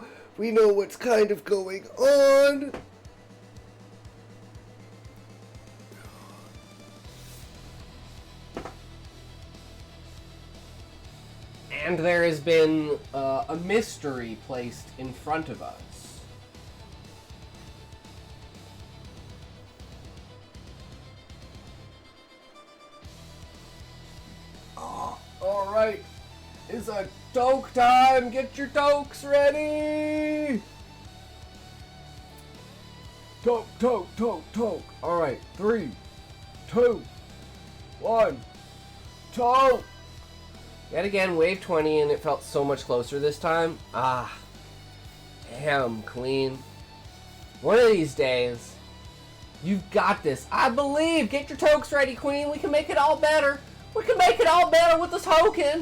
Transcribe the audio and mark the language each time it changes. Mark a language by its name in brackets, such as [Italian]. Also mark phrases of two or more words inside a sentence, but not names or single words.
[English] We know what's kind of going on. And there has been a mystery placed in front of us. Alright, it's a toke time. Get your tokes ready. Toke, toke, toke, toke. Alright, 3, 2, 1, toke. Yet again, wave 20, and it felt so much closer this time. Ah. Damn, Queen. One of these days, you've got this. I believe. Get your tokes ready, Queen. We can make it all better. We can make it all better with this token.